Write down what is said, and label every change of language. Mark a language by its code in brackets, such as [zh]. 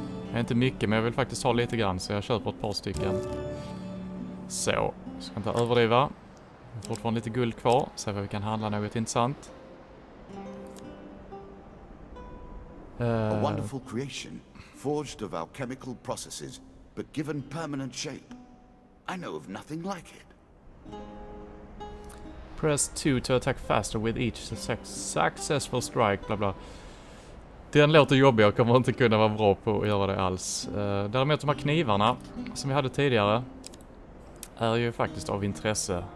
[sv] Det är inte mycket, men jag vill faktiskt ha lite grann så jag köper ett par stycken. Så, ska inte överdriva. Fortfarande lite guld kvar, så vi kan handla något intressant. [en] A wonderful creation, forged of alchemical processes, but given permanent shape. I know of nothing like it. Press 2 to attack faster with each successful strike, bla bla. [sv] Den låter jobbig, jag kommer inte kunna vara bra på att göra det alls. Däremot de här knivarna som vi hade tidigare är ju faktiskt av intresse.